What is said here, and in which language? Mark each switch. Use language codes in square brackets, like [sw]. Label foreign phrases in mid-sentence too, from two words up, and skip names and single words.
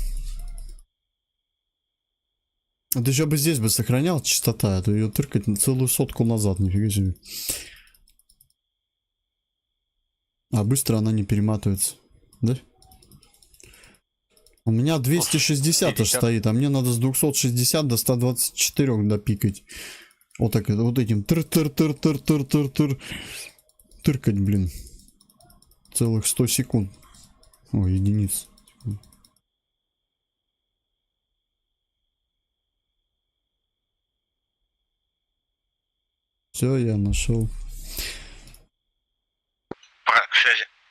[ru] А ты еще бы здесь бы сохранял частота, а то ее тыркать на целую сотку назад, нифига себе. А быстро она не перематывается, да? У меня 260 аж 50. стоит, а мне надо с 260 до 124 допикать. Вот так вот этим тыр-тыр-тыр-тыр-тыр-тыр-тыр. Тыркать, блин. Целых 100 секунд. Ой, единиц. Все, я нашел. К связи.